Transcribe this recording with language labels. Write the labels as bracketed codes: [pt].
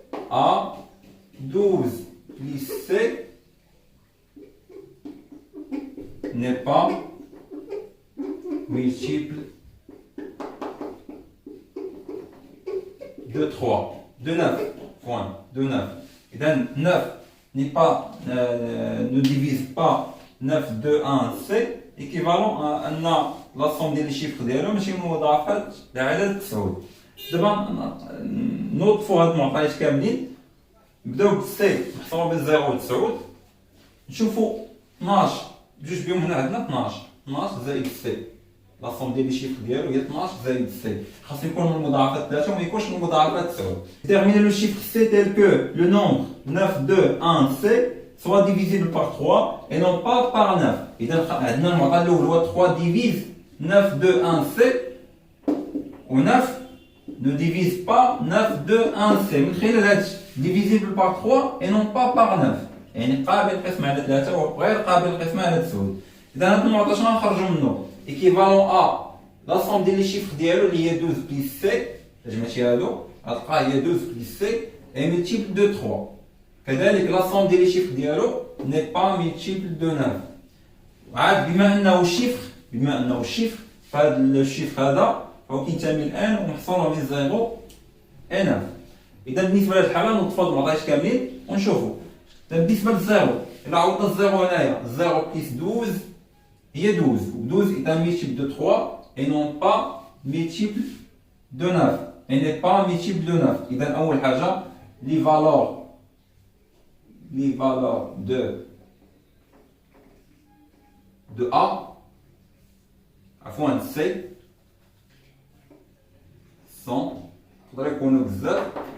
[fr] à 12 plus C n'est pas multiple de 3, de 9, point, de 9. Et donc 9 ne divise pas 9, 2, 1, C, équivalent à la somme des chiffres [ar] ديالو ماشي مضاعفات لعدد 9. دابا نوظفوا هاد المعطيات كاملين، نبداو بالسي محصورة بين 0 و 9، نشوفوا 12 بجوج بهم هنا عندنا 12 زائد سي، لا سوم ديال لي شيفر ديالو هي 12 زائد سي، خاصو يكون من المضاعفات 3 وما يكونش من المضاعفات 9. [fr] Déterminer le chiffre c tel que le nombre 9, 2, 1, c soit divisible par 3 et non pas par 9. [ar] إذا عندنا المعطى الأول هو 3 [fr] divise 9, 2, 1, c و 9 ne divise pas 9, 2, 1, c. [ar] من خلال هادشي [fr] divisible par 3 et non pas par 9، [ar] يعني قابل القسم على 3 وغير قابل القسم على 9. إذا هاد المعطى شنو غنخرجو منه؟ [fr] équivalent à la somme des chiffres ديالو اللي هي 12 plus c، [ar] تجمعتي هادو غتلقى هي [fr] 12 plus c est multiple de 3. كذلك la somme des chiffres ديالو n'est pas multiple de 9. [ar] وعاد بما انه شيفر فهاد الشيفر هذا فهو كينتمي لان ومحصور بين 0 و 9. اذا بالنسبه لهاد الحاله نوضفوا المعطيات كاملين ونشوفوا. بالنسبه للزيرو الا عوضنا الزيرو هنايا 0 plus 12 هي 12 [fr] est un multiple de 3 et non pas multiple de 9. Elle n'est pas multiple de 9. [ar] إذا أول حاجة [fr] les valeurs de A [ar] عفوا C sont يقدر يكونوا بزاف.